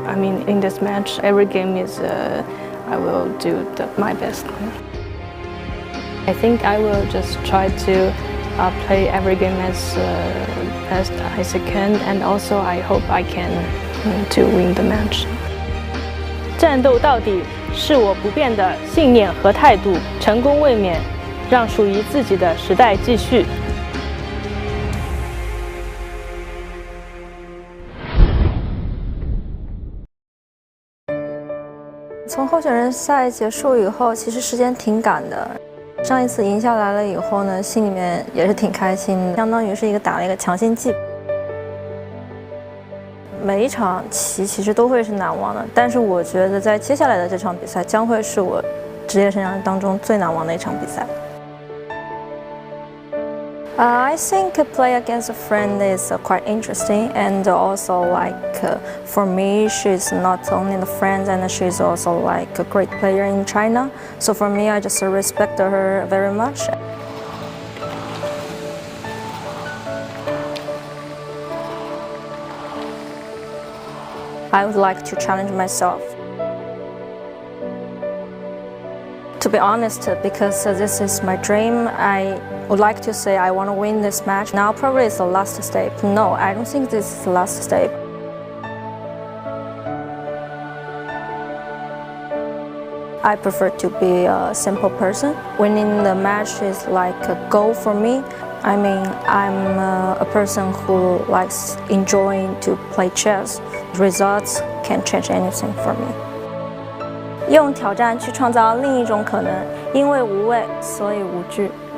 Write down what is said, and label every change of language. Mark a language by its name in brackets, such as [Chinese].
[English] I mean, in this match, every game is I will do my best. I think I will just try to play every game as best as I can, and also I hope I can to win the match. [Chinese] 战斗到底是我不变的信念和态度，成功卫冕，让属于自己的时代继续。从候选人赛结束以后，其实时间挺赶的。上一次赢下来了以后呢，心里面也是挺开心的，相当于是打了一个强心剂。每一场棋其实都会是难忘的，但是我觉得在接下来的这场比赛将会是我职业生涯当中最难忘的一场比赛。 [English] I think play against a friend is quite interesting, and also for me, she's not only the friend, and she's also a great player in China. So for me, I just respect her very much. I would like to challenge myself. To be honest, because this is my dream, I would like to say I want to win this match. Now probably it's the last step. No, I don't think this is the last step. I prefer to be a simple person. Winning the match is like a goal for me. I mean, I'm a person who likes enjoying to play chess. Results can't change anything for me. [Chinese] 用挑战去创造另一种可能，因为无畏，所以无惧。